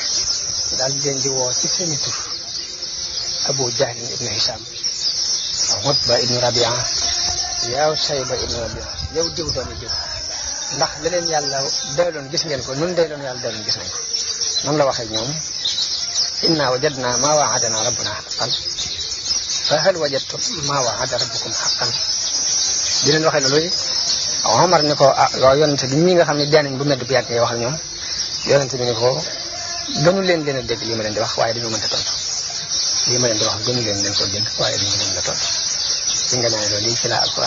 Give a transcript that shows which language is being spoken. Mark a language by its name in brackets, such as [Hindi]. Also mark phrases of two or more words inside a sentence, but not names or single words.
[Wolof] daal di leen di woo ci seeni tur Abu Jahl ibnu Hisam Utba ibnu Rabia yow Sayba ibnu Rabia yow diw doomi diw ndax la leen yàlla doyloon gis ngeen ko nun doyloon yàlla doyloon gis nañ ko noonu la waxee ñoom [Arabic] إنا وجدنا ما وعدنا ربنا حقا فهل وجدتم ما وعد ربكم حقا [Wolof] di leen waxee loolu Omar ni ko yonente bi ñi nga xam ne dee nañ bu medd bu yàgg ngay wax ak ñoom yonente bi ni ko gënu leen a dégg lii ma leen di wax waaye dañoo mënta tontu lii ma leen di wax gënu leen ko dégg waaye dañu leen la tontu ci nga naan loolu ci la alquran